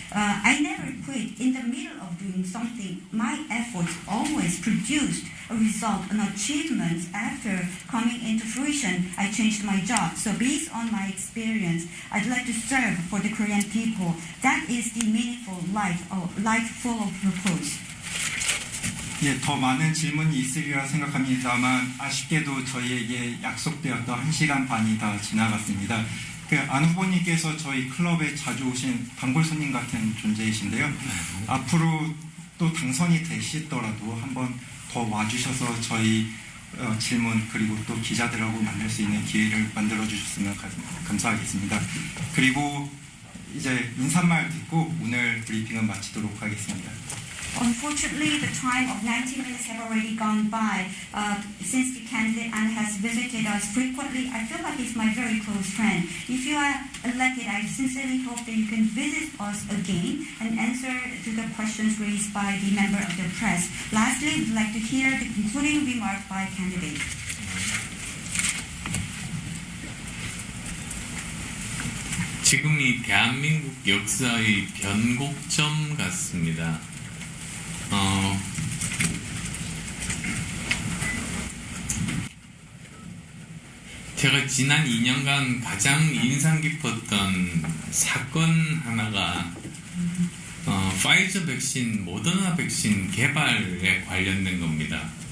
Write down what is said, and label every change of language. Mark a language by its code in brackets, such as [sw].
[en] I never quit in the middle of doing something. My efforts always produced a result, an achievement. After coming into fruition, I changed my job. So based on my experience, I'd like to serve for the Korean people. That is the meaningful life, life full of purpose. [ko] 예, 더 많은 질문이 있으리라 생각합니다만 아쉽게도 저희에게 약속되었던 1시간 반이 다 지나갔습니다. 안 후보님께서 저희 클럽에 자주 오신 단골 손님 같은 존재이신데요. 앞으로 또 당선이 되시더라도 한번 더 와주셔서 저희 질문 그리고 또 기자들하고 만날 수 있는 기회를 만들어 주셨으면 감사하겠습니다. 그리고 이제 인사말 듣고 오늘 브리핑은 마치도록 하겠습니다. [en] Unfortunately, the time of 90 minutes have already gone by since the candidate An has visited us frequently. I feel like he's my very close friend. If you are elected, I sincerely hope that you can visit us again and answer to the questions raised by the member of the press. Lastly, we'd like to hear the concluding remark by candidate. [ko] 지금이 대한민국 역사의 변곡점 같습니다. 제가 지난 2년간 가장 인상 깊었던 사건 하나가 파이저 백신, 모더나 백신 개발에 관련된 겁니다.